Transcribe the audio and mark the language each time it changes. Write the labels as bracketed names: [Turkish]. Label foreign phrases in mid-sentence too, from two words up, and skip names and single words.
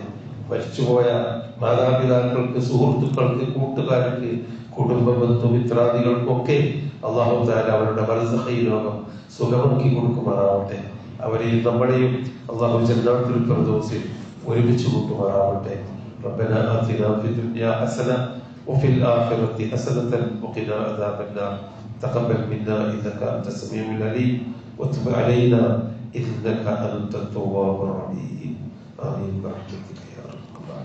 [Malayalam] മരിച്ചുപോയ മാതാപിതാക്കൾക്ക്, സുഹൃത്തുക്കൾക്ക്, കൂട്ടുകാർക്ക്, കുടുംബ ബന്ധു മിത്രാദികൾക്കൊക്കെ അള്ളാഹു തആല അവരുടെ ബർസഖി ലോകം സുഖമാക്കി കൊടുക്കുമാറാവട്ടെ. അവരെയും നമ്മളെയും അള്ളാഹു ജന്നത്തുൽ ഫിർദൗസിൽ ഒരുമിച്ച് കൂട്ടുമാറാവട്ടെ. [Arabic] ربنا آتنا في الدنيا حسنة وفي الآخرة حسنة وقنا عذاب النار. تقبل منا إنك أنت السميع العليم وتب علينا إنك أنت التواب الرحيم. آمين برحمتك يا رب.